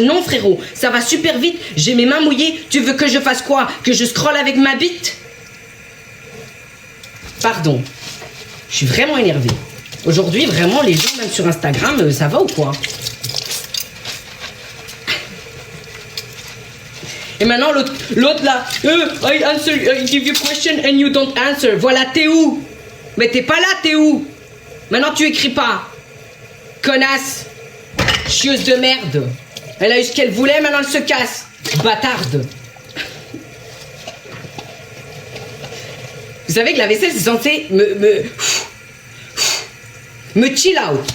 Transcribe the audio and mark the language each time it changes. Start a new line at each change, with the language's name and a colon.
French: Non frérot, ça va super vite, j'ai mes mains mouillées, tu veux que je fasse quoi? Que je scrolle avec ma bite? Pardon, je suis vraiment énervée. Aujourd'hui, vraiment, les gens, même sur Instagram, ça va ou quoi? Et maintenant, l'autre là,
English: I give you a question and you don't answer.
French: Voilà, t'es où? Mais t'es pas là, t'es où? Maintenant, tu écris pas. Connasse. Chieuse de merde. Elle a eu ce qu'elle voulait, maintenant elle se casse. Bâtarde. Vous savez que la vaisselle, c'est censé me chill out.